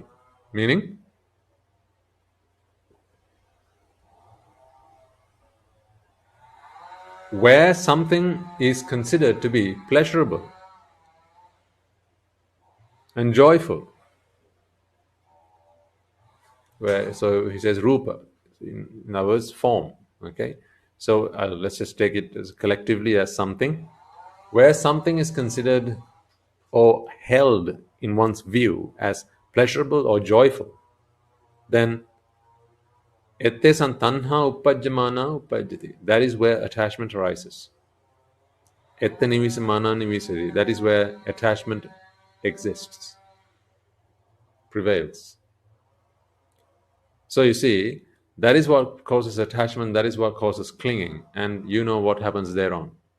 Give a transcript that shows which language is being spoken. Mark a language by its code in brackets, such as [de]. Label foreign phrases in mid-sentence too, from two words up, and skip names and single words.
[en] Meaning, where something is considered to be pleasurable and joyful, so he says rupa, in other words, form. Okay, so let's just take it as collectively as something. Where something is considered or held in one's view as pleasurable or joyful, then [pi] ettesan tanha upajjamana upajjati. [en] That is where attachment arises. [pi] Etta nivisamana nivisati. [en] That is where attachment exists, prevails. So you see, that is what causes attachment, that is what causes clinging, and you know what happens thereon.